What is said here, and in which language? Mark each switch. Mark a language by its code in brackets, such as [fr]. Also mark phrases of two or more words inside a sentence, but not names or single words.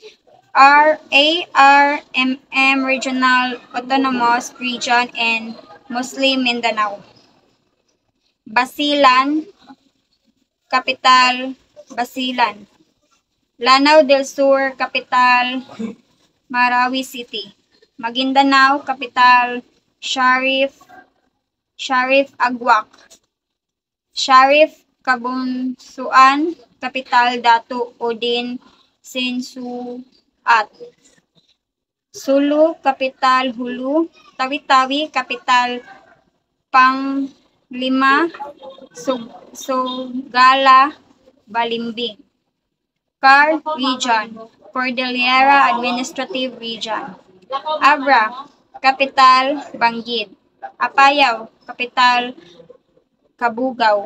[en] RARMM Regional Autonomous Region and Muslim Mindanao. Basilan, capital Basilan. Lanao del Sur, capital Marawi City. Maguindanao, capital Sharif Agwak. Sharif Kabunsuan, capital Datu Udin Sinsuat. Sulu, capital Hulu. Tawi-Tawi, capital Panglima Sugala Balimbing. Car Region, Cordillera Administrative Region. Abra, capital Banggid. Apayao, capital Cabugao.